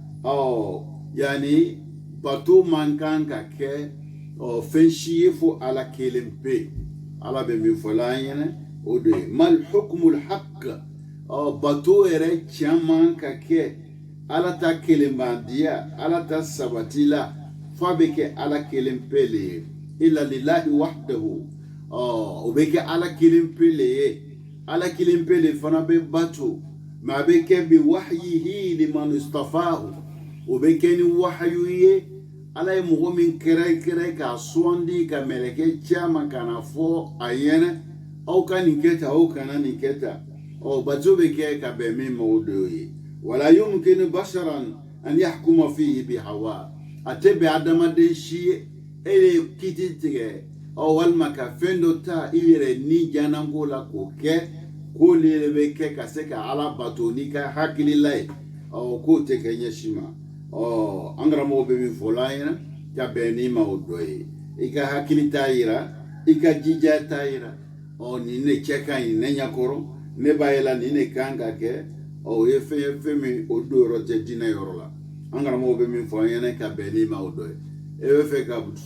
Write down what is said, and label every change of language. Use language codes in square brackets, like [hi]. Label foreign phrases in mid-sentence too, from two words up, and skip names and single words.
[bm] yani bato man kan ka kɛ fɛn si ye fo ala kelen pe ala bɛ min fɔ la an ɲɛna o de ye [ar] ما الحكم الحق [bm] bato yɛrɛ caman ka kɛ ala ta kelenbandiya ala ta sabati la fa bɛ kɛ ala kelen pe le ye [ar] إلا لله وحده [bm] o bɛ kɛ ala kelen pe le ye ala kelen pe le fana bɛ bato mɛ a bɛ kɛ [ar] بوحيه لمن اصطفاه [bm] o bɛ kɛ ni wahyu ye ala ye mɔgɔ min kɛrɛ k'a sugandi ka mɛlɛkɛ caman ka na fɔ a ɲɛna aw ka nin kɛ tan aw kana nin kɛ tan bato bɛ kɛ ka bɛn min ma o de ye [ar] ولا يمكن بشرا أن يحكم فيه بهوى [bm] a tɛ bɛn adamaden si ye e ye kiti tigɛ walima ka fɛn dɔ ta i yɛrɛ ni janako la k'o kɛ k'o le bɛ kɛ ka se ka ala bato n'i ka hakilila ye k'o tɛ kɛ ɲɛsin ma an karamɔgɔw bɛ min fɔ la an ɲɛna ka bɛn n'i ma o dɔ ye i ka hakili t'a yira i ka jija t'a yira nin ne cɛ ka ɲi ne ɲɛkɔrɔ ne b'a ye la nin ne kan ka kɛ o ye fɛn ye fɛn min o do yɔrɔ tɛ diinɛ yɔrɔ la an karamɔgɔw bɛ min fɔ an ɲɛna ka bɛn n'i ma o dɔ ye e bɛ fɛ ka